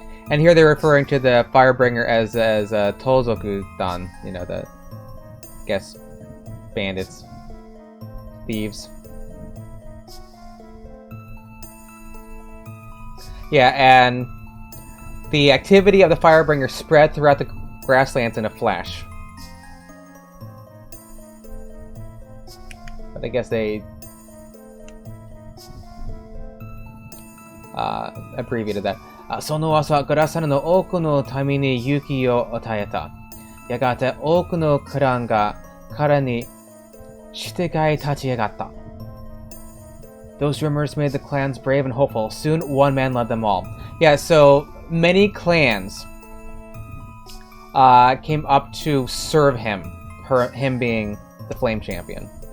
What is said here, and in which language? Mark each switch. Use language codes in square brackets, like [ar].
[en] And here they're referring to the Firebringer as Tozoku-dan, you know, the, I guess, bandits, thieves. Yeah, and the activity of the Firebringer spread throughout the grasslands in a flash. But I guess they abbreviated that. [ja] その朝、グラサルの多くの民に勇気を与えた。やがて多くのクランが彼にしてがい立ち上がった。 [en] Those rumors made the clans brave and hopeful. Soon, one man led them all. Yeah, so many clans came up to serve him, him being the Flame Champion.